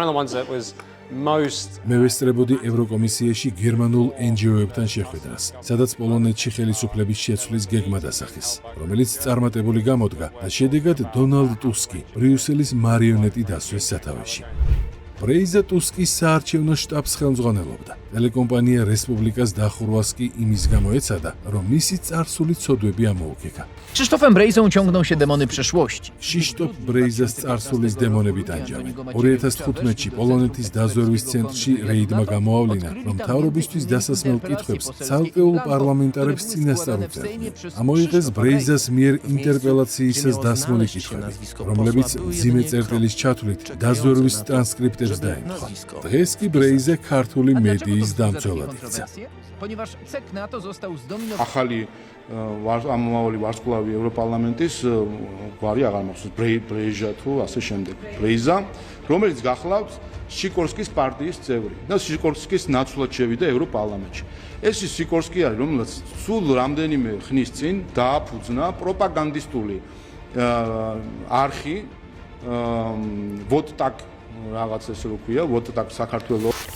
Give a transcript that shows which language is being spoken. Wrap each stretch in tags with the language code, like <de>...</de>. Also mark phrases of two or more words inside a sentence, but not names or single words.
<ka>მე ვესწრებოდი ევროკომისიაში გერმანულ NGO-ებთან შეხვედრას, სადაც პოლონეთში ხელისუფლების შეცვლის გეგმა დასახეს, რომელიც წარმატებული გამოდგა და შედეგად დონალდ ტუსკი ბრიუსელის მარიონეტი დასვეს სათავეში. ბრეიზა ტუსკის საარჩევნო შტაბს ხელმძღვანელობდა. ტელეკომპანია რესპუბლიკას დახურვას კი იმის გამო ეცადა, რომ მისი წარსული ცოდვები ამოუქეკა.</ka> <pl>Krzysztofem Brejzą ciągną się demony przeszłości.</pl> <ka>Krzysztof Brejzas წარსულის დემონები ტანჯავენ. 2015-ში პოლონეთის დაზვერვის ცენტრში რეიდმა გამოავლინა, რომ მთავრობისთვის დასასმელ კითხვებს ცალკეულ პარლამენტარებს წინასწარ უწევდნენ. ამოიღეს Brejzas მიერ ინტერპელაციისას დასმული კითხვები, რომლებიც მძიმე წერტილის ჩათვლით დაზვერვის ტრანსკრიპტებს დაემთხვა. დღეს კი Brejza ქართული მედიის დამცველად იქცა.</ka> <pl>Ponieważ cek na to został zdominowany.</pl> <ka>ახალი ამომავალი ვარსკვლავი ევროპარლამენტის გვარი აღარ მახსოვს ბრეიჟა თუ ასე შემდეგ. ბრეიზა, რომელიც გახლავს სიკორსკის პარტიის წევრი და სიკორსკის ნაცვლად შევიდა ევროპარლამენტში. ეს ის სიკორსკი არის, რომელიც სულ რამდენიმე ხნის წინ დააფუძნა პროპაგანდისტული არხი ვოტტაკ რაღაც ესე რო ქვია, ვოტტაკ საქართველოს.</ka>